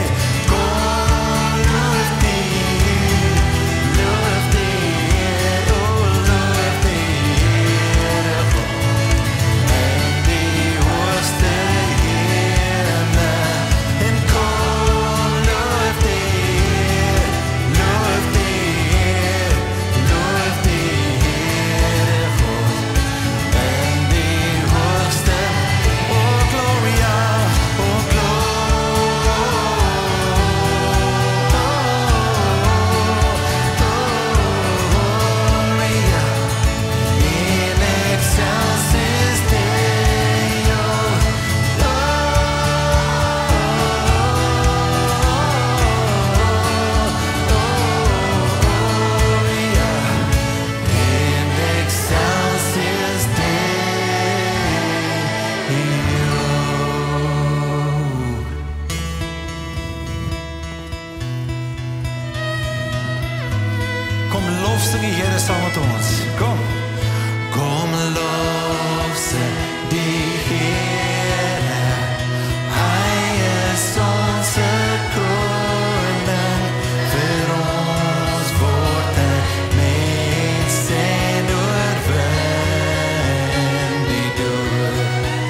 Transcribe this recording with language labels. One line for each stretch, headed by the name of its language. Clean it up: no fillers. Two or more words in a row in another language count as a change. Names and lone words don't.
Afrikaans: Kom, loof die Heer, loof die Heer, oh, loof die Heer God, in die hoogste hemel. En kom, loof die Heer, loof die Heer, loof die Heer God, in die hoogste.
Latin: Oh Gloria, oh Gloria, in excelsis Deo, Gloria, in excelsis Deo.
Afrikaans: Kom lof sing die Here saam met ons. Kom. Kom lof sing die Here, hy is ons koning, vir ons word hy mens en oorwin die dood.